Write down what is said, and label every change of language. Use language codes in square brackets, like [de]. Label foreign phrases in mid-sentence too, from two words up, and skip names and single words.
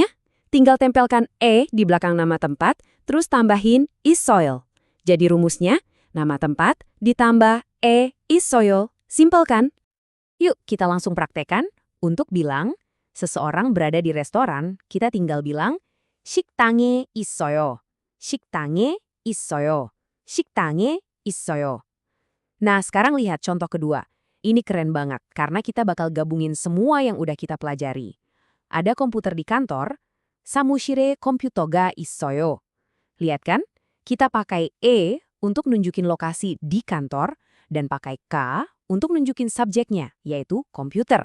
[id] Tinggal tempelkan e di belakang nama tempat, terus tambahin 있어요. Jadi rumusnya, nama tempat ditambah e 있어요. Simpel kan? Yuk kita langsung praktekan. Untuk bilang, seseorang berada di restoran, kita tinggal bilang [ko] 식당에 있어요. 식당에 있어요. 식당에 있어요. [id] Nah, sekarang lihat contoh kedua. Ini keren banget, karena kita bakal gabungin semua yang udah kita pelajari. Ada komputer di kantor, [ko] 사무실에 컴퓨터가 있어요. [id] Lihat kan? Kita pakai E untuk nunjukin lokasi di kantor, dan pakai K untuk nunjukin subjeknya, yaitu komputer.